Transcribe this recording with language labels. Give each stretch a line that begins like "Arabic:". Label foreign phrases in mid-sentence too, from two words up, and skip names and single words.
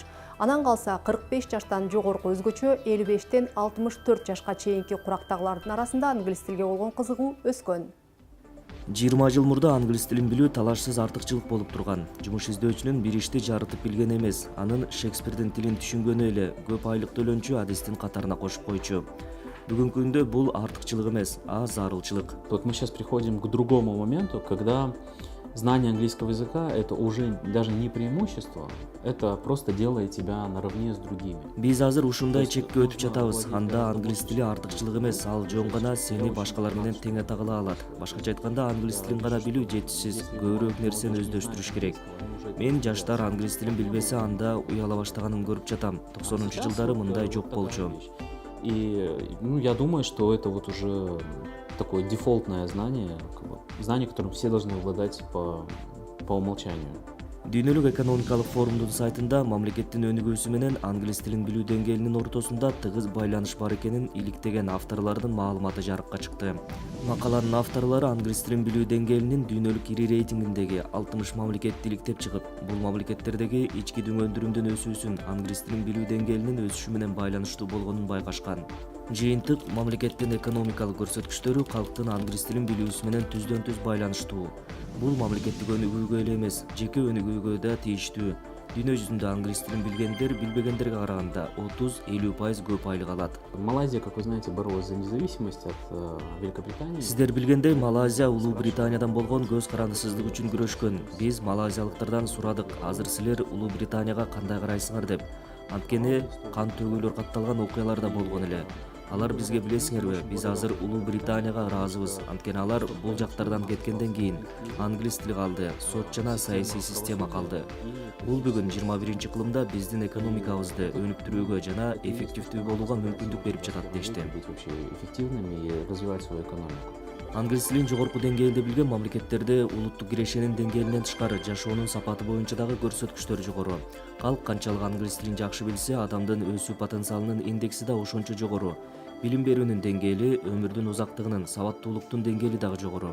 Kyrgyz: Анан калса 45 жаштан жогорку өзгөчө 55-тен 64 жашка чейинки курактагылардын арасында англис тилге болгон кызыгуу өскөн. 20 жыл мурда англис тилин билүү талашсыз артыкчылык болуп турган. Жумуш издөөчүнүн бир ишти жарытып билген эмес, анын Шекспирдин тилин түшүнгөнү эле көп айлык төлөнчү адистин катарына кошуп койчу. Бүгүнкү күндө бул артыкчылык эмес, а зарылчылык.
Russian: Вот мы сейчас приходим к другому моменту, когда знание английского языка — это уже даже не преимущество, это просто делает тебя наравне с другими.
Kyrgyz: Биз азыр ушундай чекке өтүп жатабыз. Анда англис тили артыкчылык эмес, ал жөн гана сени башкалар менен тең атагыла алат. Башкача айтканда, англис тилин гана билүү жетишсиз, көбүрөөк нерсени өздөштүрүш керек. Мен жаштар англис тилин билбесе, анда уяла баштаганын көрүп жатам. 90-жылдары мындай жок болчу.
Russian: И я думаю, что это вот уже такое дефолтное знание, знание, которым все должны обладать по умолчанию.
Kyrgyz: Дүйнөлүк экономикалык форумдун сайтында мамлекеттин өнүгүүсү менен англис тилин билүү деңгээлинин ортосунда тыгыз байланыш бар экенин иликтеген авторлордун маалыматы жарыкка чыкты. Макаланын авторлору англис тилин билүү деңгээлинин дүйнөлүк ири рейтингиндеги 60 мамлекетти иликтеп чыгып, бул мамлекеттердеги ички дүңөндүрүмдүн өсүүсүн англис тилин билүү деңгээлинин өсүшү менен байланыштуу болгонун байкашкан. Жыйынтык мамлекеттин экономикалык көрсөткүчтөрү калктын англис тилин билүүсү менен түздөн-түз байланыштуу. Бул мамлекеттик өнүгүүгө эле эмес, жеке өнүгүүгө да тийиштүү. Дүйнө жүзүндө англис тилин билгендер билбегендерге караганда 30-50% көп айлык алат.
Russian: Малайзия, как вы знаете, боролась за независимость от Великобритании.
Kyrgyz: Сиздер билгендей, Малайзия Улуу Британиядан болгон көз карандысыздык үчүн күрөшкөн. Биз малайзиялыктардан сурадык, азыр силер Улуу Британияга кандай карайсыңар деп. Анткени кан төгүүлөр катталган окуялар да болгон эле. Алар бизге билесиңерби, биз азыр Улуу Британияга ыраазыбыз. Анткени алар бул жактардан кеткенден кийин англис тили калды, сот жана саясий система калды. Бул бүгүн 21-кылымда биздин экономикабызды өнүктүрүүгө жана эффективдүү болууга мүмкүндүк берип жатат дешти.
Russian: Быть вообще эффективными и развивать свою экономику.
Kyrgyz: Англис тилин жогорку деңгээлде билген мамлекеттерде улуттук кирешенин деңгээлинен тышкары жашоонун сапаты боюнча дагы көрсөткүчтөр жогору. Калк канчалык англис тилин жакшы билсе, адамдын өсүү потенциалынын индекси да ошончо жогору. Билим берүүнүн деңгээли, өмүрдүн узактыгынын, сабаттуулуктун деңгээли дагы жогору.